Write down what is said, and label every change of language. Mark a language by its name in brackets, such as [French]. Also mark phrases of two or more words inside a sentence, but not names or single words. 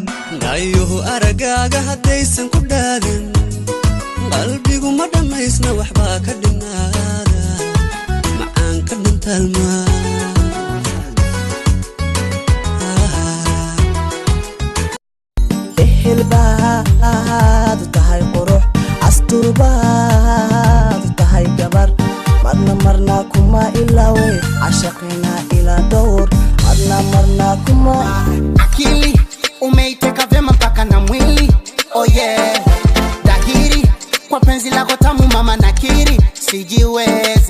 [Somali] ayuhu aragaaga haddaysan ku dhaadin qalbigu ma dhammaysna waxbaa ka dhinaada macaan ka dhintalmaa ehelbaad tahay qurux asturbaad tahay gabar marna kuma ilaawe ashaqina ila dawr marna kuma [Swahili] akili umeiteka vema mpaka na mwili [English] oh yeah [Swahili] dahiri kwa penzi lako tamu mama nakiri sijiwe